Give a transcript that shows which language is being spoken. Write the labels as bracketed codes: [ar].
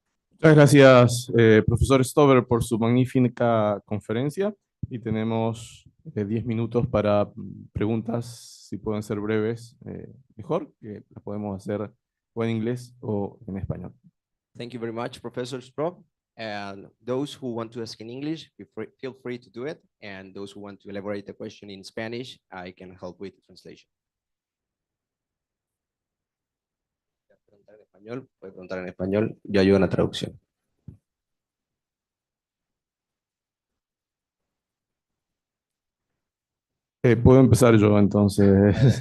[es] Muchas gracias, profesor Stover, por su magnífica conferencia. Y tenemos 10 minutos para preguntas, si pueden ser breves, mejor, que las podemos hacer o en inglés o en español. [en] Thank you very much, Professor Sprock. And those who want to ask in English, feel free to do it. And those who want to elaborate the question in Spanish, I can help with the translation. [es] Puede preguntar en español, yo ayudo en la traducción. Puedo empezar yo entonces.